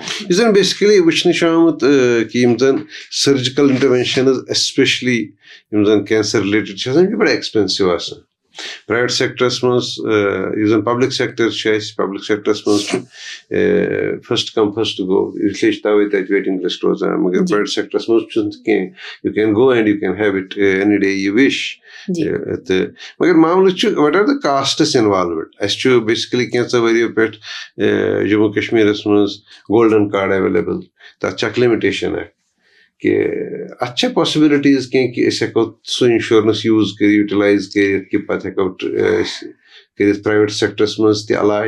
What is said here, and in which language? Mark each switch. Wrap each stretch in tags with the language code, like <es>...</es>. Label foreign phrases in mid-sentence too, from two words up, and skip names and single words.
<ks>یُس زَن بیسِکٔلی وٕچھنہٕ چھُ آمُت کہِ یِم زَن</ks> <en>surgical interventions</en> <ks>ایسپیشلی یِم زَن</ks> <en>cancer related</en> <ks>چھِ آسان یِم چھِ بَڑٕ ایٚکٕسپینسِو آسان</ks> <en>private sector</en> <ks>منٛز یُس زَن</ks> <en>public sector</en> <ks>چھُ اَسہِ</ks> <en>public sector</en> <ks>منٛز چھُ</ks> <en>first come first</en> <ks>گوٚو اِسلیے چھِ تَوَے تَتہِ</ks> <en>waiting list</en> <ks>روزان مگر پرٛایویٹ سٮ۪کٹرَس منٛز چھُنہٕ کینٛہہ</ks> <en>you can go and you can have it any day you wish</en> <ks>تہٕ مگر معاملہٕ چھُ</ks> <en>what are the costs involved</en> <ks>اَسہِ چھُ بیسِکٔلی کینٛژھو ؤرِیو پٮ۪ٹھ جموں کشمیٖرَس منٛز</ks> <en>golden card available</en> <ks>تَتھ چھِ اکھ لِمِٹیشن اکھ کہِ اَتھ چھےٚ پاسِبلٹیٖز کینٛہہ کہِ أسۍ ہٮ۪کو سُہ</ks> <en>insurance use</en> <ks>کٔرِتھ یوٗٹِلایز کٔرِتھ کہِ پَتہٕ ہٮ۪کو أسۍ کٔرِتھ</ks> <en>private sectors</en> <ks>منٛز تہِ علاج</ks>